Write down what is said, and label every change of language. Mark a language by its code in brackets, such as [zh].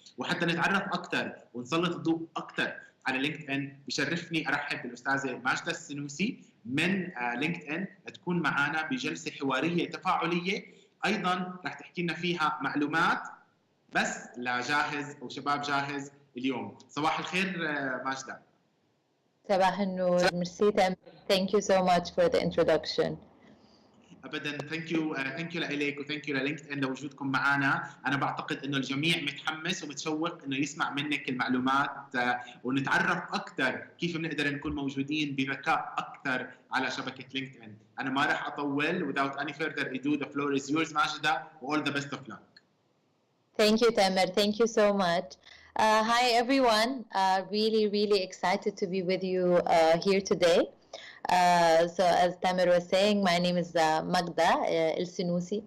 [ar] وحتى نتعرف أكثر ونسلط الضوء أكثر على لينكدإن بشرفني أرحب بالأستاذة ماجدة السنوسي من لينكدإن تكون معنا بجلسة حوارية تفاعلية أيضاً رح تحكي لنا فيها معلومات بس لجاهز أو شباب جاهز اليوم. صباح الخير ماجدة. صباح النور. ميرسي تامر. [en] Thank you so much for the introduction. [ar] ابدا [en] thank you [ar] لك وثانك يو للينكدإن لوجودكم معنا. انا بعتقد انه الجميع متحمس ومتشوق انه يسمع منك المعلومات ونتعرف اكثر كيف بنقدر نكون موجودين بذكاء اكثر على شبكه لينكدإن. انا ما راح اطول. [en] Without any further ado, the floor is yours ماجدة. All the best of luck. Thank you Tamer. Thank you so much. Hi everyone. Really excited to be with you here today. So as Tamer was saying, my name is Magda El-Sinusi.